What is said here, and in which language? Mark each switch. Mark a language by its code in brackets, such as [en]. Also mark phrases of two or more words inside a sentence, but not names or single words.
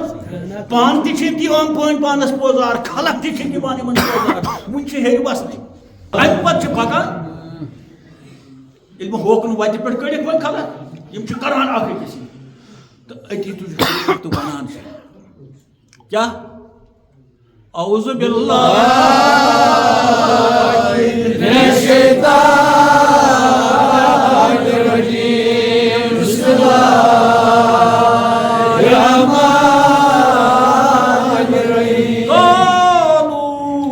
[ks] پانہٕ تہِ چھِ دِوان پٲنۍ پانَس پوزار خلق تہِ چھِ دِوان یِمن پوزار وٕنہِ چھِ ہیٚرِ وَسنٕے اَمہِ پَتہٕ چھِ پَکان ییٚلہِ وۄنۍ ہوکُن وَتہِ پٮ۪ٹھ کٔڑِکھ وۄنۍ خلق یِم چھِ کَران اَکھ أکِس تہٕ أتی تہٕ وَنان چھِ کیٛاہ [ar] اعوذ باللہ من الشیطان الرجیم بسم اللہ الرحمن الرحیم قالوا